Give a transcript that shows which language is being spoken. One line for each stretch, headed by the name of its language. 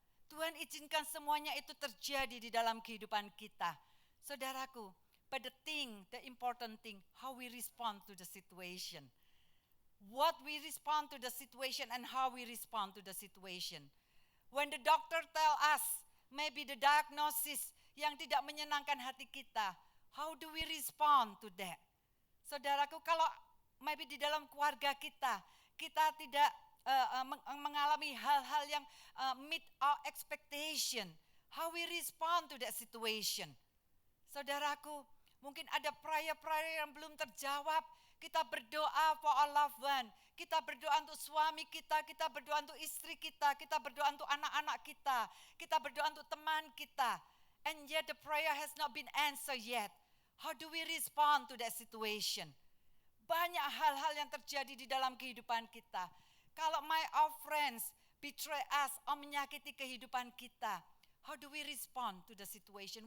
Indonesian: Tuhan izinkan semuanya itu terjadi di dalam kehidupan kita.
English: Saudaraku, but the important thing, how we respond to the situation. What we respond to the situation and how we respond to the situation. When the doctor tell us, maybe the diagnosis
Indonesian: yang tidak menyenangkan hati kita,
English: how do we respond to that?
Indonesian: Saudaraku, kalau maybe di dalam keluarga kita tidak mengalami hal-hal yang
English: meet our expectation, how we respond to that situation.
Indonesian: Saudaraku, mungkin ada prayer yang belum terjawab. Kita berdoa
English: for our loved one.
Indonesian: Kita berdoa untuk suami kita berdoa untuk istri kita berdoa untuk anak-anak kita berdoa untuk teman kita.
English: And yet the prayer has not been answered yet. How do we respond to that situation?
Indonesian: Banyak hal-hal yang terjadi di dalam kehidupan kita. Kalau
English: our friends betray us
Indonesian: atau menyakiti kehidupan kita,
English: how do we respond to the situation?